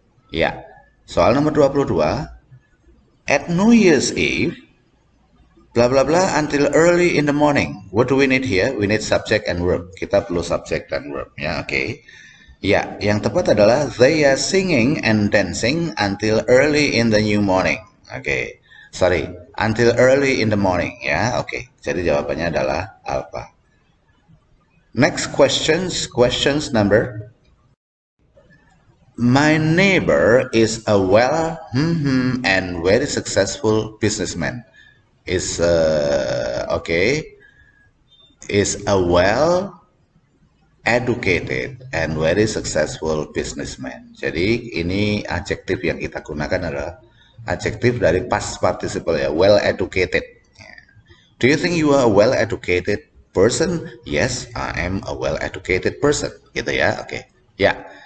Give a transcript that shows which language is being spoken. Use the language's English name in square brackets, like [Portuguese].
[Indonesian] Ya, soal nomor 22. [English] At New Year's Eve, blah blah blah until early in the morning. What do we need here? We need subject and verb. [Indonesian] Kita perlu subject dan verb, ya, oke. Ya, yang tepat adalah [English] they are singing and dancing until early in the new morning. Oke, sorry, until early in the morning, ya, oke. [Indonesian] Jadi jawabannya adalah alpha. [English] Next questions number. My neighbor is a well and very successful businessman. Is a well educated and very successful businessman. [Indonesian] Jadi ini adjektif yang kita gunakan adalah adjektif dari past participle, ya, well educated. [English] Do you think you are a well educated person? Yes, I am a well educated person. [Indonesian] Gitu ya, oke. Ya.